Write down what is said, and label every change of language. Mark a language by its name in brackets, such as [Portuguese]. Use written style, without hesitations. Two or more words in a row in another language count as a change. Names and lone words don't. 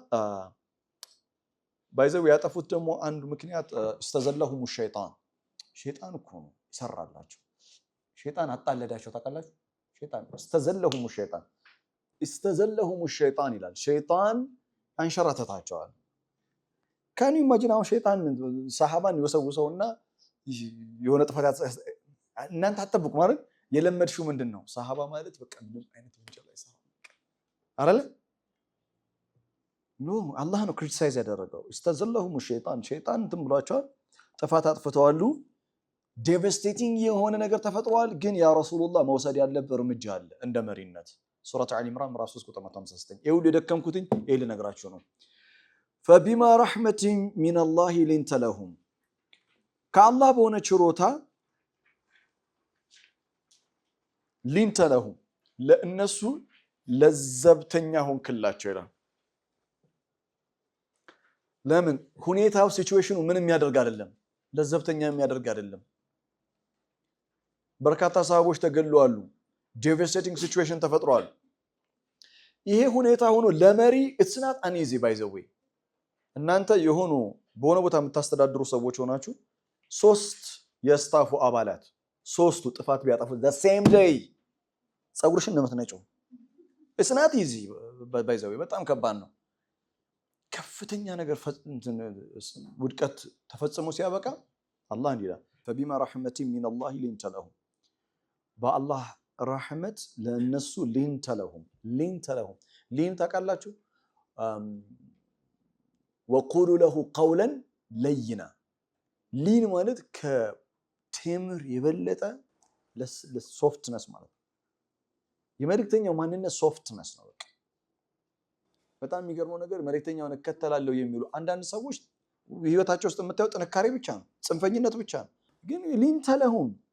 [Amharic] ባይዘው ያጠፉት ደግሞ አንዱ ምክንያት استزلهم ሸይጣን እኮ ነው ይሰራላቸው። ሸይጣን አጣለዳቸው ታውቃላችሁ። ሸይጣን [Arabic] استزلهم الشيطان [Amharic] ይላል። ሸይጣን አንሸራተታቸዋል። [English] can imagine [Amharic] አሁን ሸይጣን ሰሃባን ይወሰውሰውና የሆነ ጥፋት እናንተ አትጠብቁ ማለት የለመድሽው ምንድነው? ሰሃባ ማለት በቃ ምንም አይነት ወንጀል አይሰራም አይደል? ኖ አላህ ነው ክሪቲሳይዝ ያደረገው። [Arabic] استزلهم الشيطان [Amharic] ሸይጣን እንትን ብሏቸዋል፣ ጥፋት አጥፍተዋል፣ ዴቫስቴቲንግ የሆነ ነገር ተፈጥሯል። ግን ያ ረሱላህ መውሰድ ያለበት እርምጃ አለ እንደ መሪነት። ሱረቱ አሊ ኢምራን ምዕራፍ 3 ቁጥር 159 ይሁን የደከምኩትኝ ይሄ ልነግራችሁ ነው። [Arabic] فبما رحمة من الله لنت لهم [Amharic] ከአላህ በሆነ ችሮታ [Arabic] لنت لهم [Amharic] ለእነሱ ለዘብተኛ ሆንክላቸው ይላል። ለምን ሁኔታው ሲቹዌሽኑ ምንም ያደርግ አይደለም፣ ለዘብተኛ የሚያደርግ አይደለም። በርካታ ሰሃቦች ተገለዋል፣ [English] devastating situation [Amharic] ተፈጥሯል። ይሄ ሁኔታ ሆኖ ለመሪ [English] it's not uneasy by the way [Amharic] እናንተ የሆኑ በሆነ ቦታ የምታስተዳድሩ ሰዎች ሆናችሁ 3 የስታፉ አባላት 3ቱ ጥፋት ቢያጠፉ [English] the same day [Amharic] ጸጉርሽን እንደምትነጪው [English] it's not easy [Amharic] ባይዘው በጣም ከባድ ነው። ከፍተኛ ነገር ውድቀት ተፈጽሞ ሲያበቃ አላህ እንዲላል [Arabic] فبما رحمة من الله لنت لهم [Amharic] በአላህ ረህመት ለነሱ [Arabic] لنت لهم [Amharic] ሊን ታውቃላችሁ [Arabic] وقولوا له قولا لينا [Amharic] ሊን ማለት ከቴምር የበለጠ ለሶፍትነስ ማለት የመልእክተኛው ማንነት ሶፍትነስ ነው። በጣም የሚገርመው ነገር መልእክተኛውን እከተላለሁ የሚሉ አንዳንድ ሰዎች ህይወታቸው ውስጥ የምታየው ጥንካሬ ብቻ ነው፣ ጽንፈኝነት ብቻ ነው። ግን [Arabic] لنت لهم